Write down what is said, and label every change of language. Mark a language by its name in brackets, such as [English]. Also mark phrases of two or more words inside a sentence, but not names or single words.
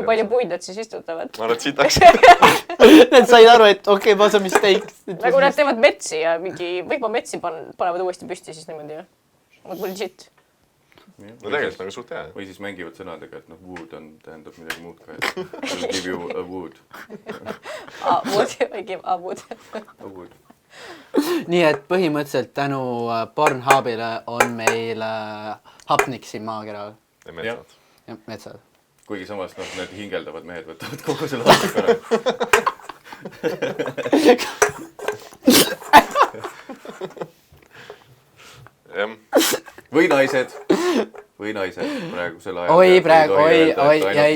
[Estonian] kui palju puid nad siis istutavad? Ma arvan, et siitaks. Need said aru, et okei, ma saan mistake. Nagu nad teevad metsi ja mingi võiba metsi panevad uuesti püsti siis niimoodi. Nad legit. No tegelikult nagu suht hea. Või siis mängivad sõnadega, et wood tähendab midagi muud ka. [English] I'll give you a wood. I give a wood. A wood. [Estonian] Nii et põhimõtteliselt tänu Pornhubile on meil hapnik siin maakeral. Ja metsad. Ja metsad. Kuigi samas need hingeldavad mehed võtavad kogu selle hapnik ära. Või naised praegusel ajal.